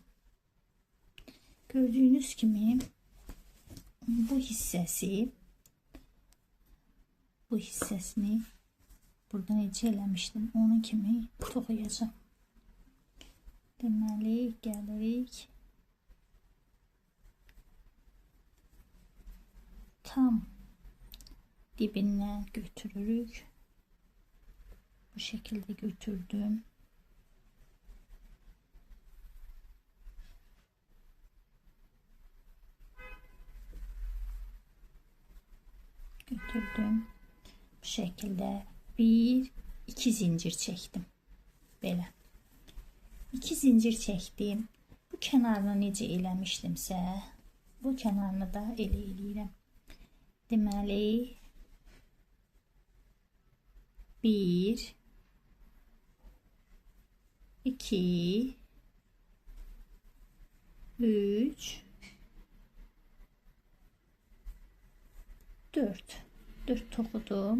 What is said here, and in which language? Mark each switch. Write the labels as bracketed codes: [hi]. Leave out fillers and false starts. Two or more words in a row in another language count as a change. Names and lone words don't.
[tr] Gördüğünüz gibi [az] bu hissesini burada necə eləmişdim, onun kimi toxuyacağım. Deməli, gəlirik. Tam dibindən götürürük. [tr] Bu şekilde götürdüm. Götürdüm. Bu şekilde iki zincir çektim. Böyle. 2 zincir çektim. [az] Bu bu kənarını necə eləmişdimsə, bu kənarını da elə eləyirəm. Deməli 1 2 3 4 toxudum.